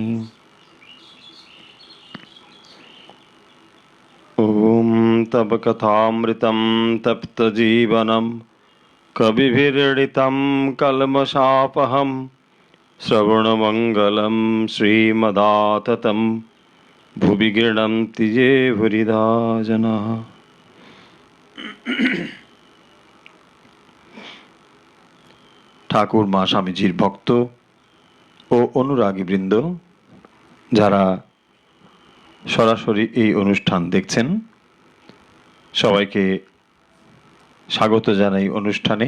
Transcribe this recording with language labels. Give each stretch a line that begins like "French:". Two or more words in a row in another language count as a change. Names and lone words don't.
Sanskrit: ॐ तव कथामृतं तप्तजीवनं कविभिरीडितं कल्मषापहं श्रवणमङ्गलं श्रीमदाततं भुवि गृह्णन्ति ये भूरिदा जनाः।
Bangla: ঠাকুর মা স্বামীজির ভক্ত ও অনুরাগীবৃন্দ যারা সরাসরি এই অনুষ্ঠান দেখছেন, সবাইকে স্বাগত জানাই অনুষ্ঠানে।